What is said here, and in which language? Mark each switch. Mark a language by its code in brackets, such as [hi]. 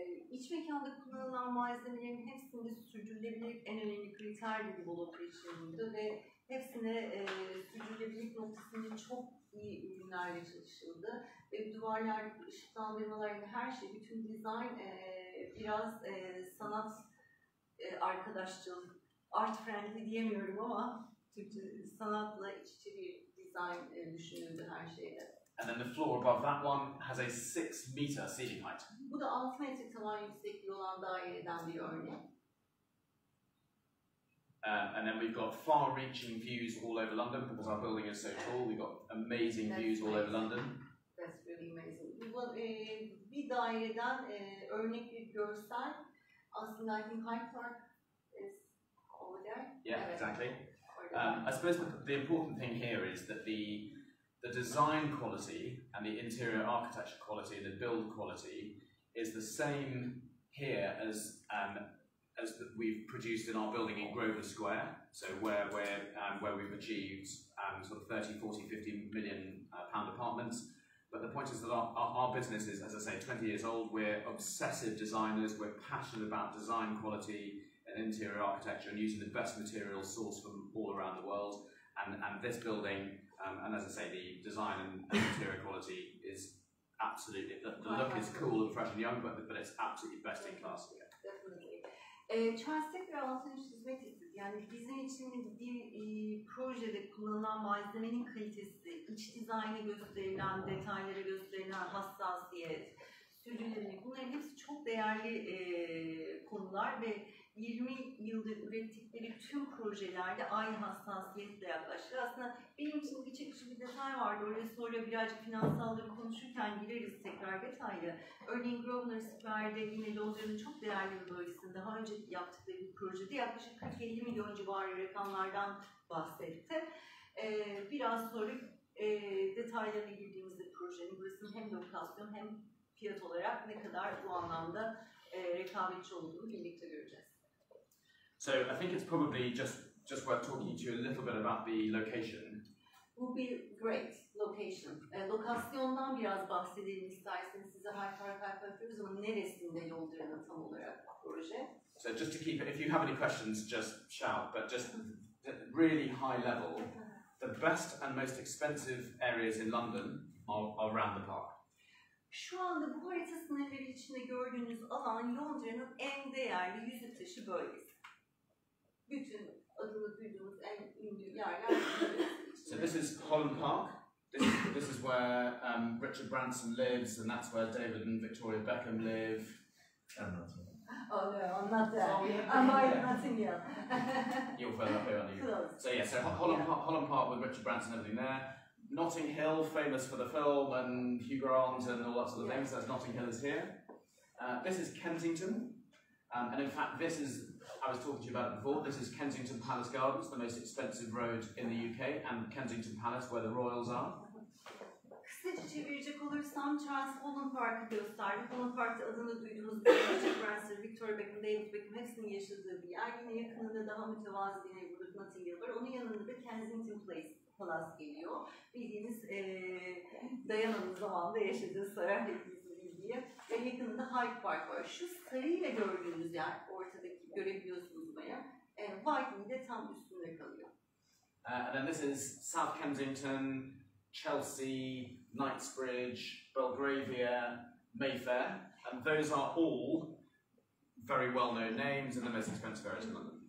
[tr] İç mekanda kullanılan malzemelerin hepsinde sürdürülebilir en önemli kriter dedi Bolot'ta içerisinde ve hepsine sürdürülebilirlik noktasında çok iyi ürünlerle çalışıldı. Ve duvarlardaki ışıklandırmalar ve her şey, bütün dizayn biraz sanat arkadaşçıl, [en] art friendly [tr] diyemiyorum ama Türkçe sanatla iç içe bir dizayn düşünüldü her şeyde. [en] And then the floor above that one has a 6 meter ceiling height. [tr] Bu da 6 metre tavan yüksekliği olan daireden bir örnek. [en] And then we've got far-reaching views all over London because our building is so tall. We've got amazing views all over London. That's really amazing. [tr] Bir daireden örnek bir görsel. Aslında [en] I think Hyde Park is over there. Yeah, exactly. I suppose the important thing here is that the design quality and the interior architecture quality, the build quality, is the same here as that we've produced in our building in Grosvenor Square. So where we've achieved sort of 30, 40, 50 million pound apartments. But the point is that our business is, as I say, 20 years old. We're obsessive designers. We're passionate about design quality and interior architecture and using the best materials sourced from all around the world. And this building, and as I say, the design and interior quality is absolutely, the look is cool and fresh and young, but it's absolutely best in class. Definitely. [tr] Charles tekrar altını çizmek istedi. Yani bizim için bir projede kullanılan malzemenin kalitesi, iç dizaynı gösterilen, detaylara gösterilen hassasiyet, sürdürülebilirlik, bunların hepsi çok değerli konular ve 20 yıldır ürettikleri tüm projelerde aynı hassasiyetle yaklaşır. Aslında benim için bir çekici bir detay vardı. Oraya sonra birazcık finansalları konuşurken gireriz tekrar detaylı. Örneğin Grosvenor Square'de yine Londra'nın çok değerli bir bölgesinde daha önce yaptıkları bir projede yaklaşık 40-50 milyon civarı rakamlardan bahsetti. Biraz sonra detaylarına girdiğimizde projenin burasının hem lokasyon hem fiyat olarak ne kadar bu anlamda rekabetçi olduğunu birlikte göreceğiz. [en] So I think it's probably just worth talking to you a little bit about the location. Would be great location. [tr] Lokasyondan biraz bahsedelim isterseniz. Size Hyper yapıyoruz ama neresinde Londra'nın tam olarak proje? [en] So just to keep it, if you have any questions, just shout. But just really high level, the best and most expensive areas in London are around the park. [tr] Şu anda bu harita sınırları içinde gördüğünüz alan Londra'nın en değerli yüzük taşı bölgesi. Bütün adını duyduğumuz en ünlü yerler. [en] So this is Holland Park. This is where Richard Branson lives, and that's where David and Victoria Beckham live. Oh no, I'm not there. I'm not in here. You're further up here, aren't you? Close. So yeah, so Holland Park with Richard Branson and everything there. Notting Hill, famous for the film and Hugh Grant and all that sort of things. That's Notting Hill is here. This is Kensington, and in fact, this is, I was talking to you about it before, this is Kensington Palace Gardens, the most expensive road in the UK, and Kensington Palace, where the royals are. [tr] Kısaca çevirecek olursam Charles Holland Park'ı gösterdi. Holland Park'ta adını duyduğumuz Richard Branson, Victoria Beckham, David Beckham hepsinin yaşadığı bir yer. Yine yakınında daha mütevazı bir neighborhood Notting Hill var. Onun yanında da Kensington Palace geliyor. Bildiğiniz Diana'nın zamanında yaşadığı saray hepimizin bildiği. Ve yakınında Hyde Park var. Şu sarıyla gördüğünüz yer, ortadaki görebiliyorsunuz buraya. Whiteley'de tam üstünde kalıyor. [en] And then this is South Kensington, Chelsea, Knightsbridge, Belgravia, Mayfair, and those are all very well-known names and the most expensive areas in London.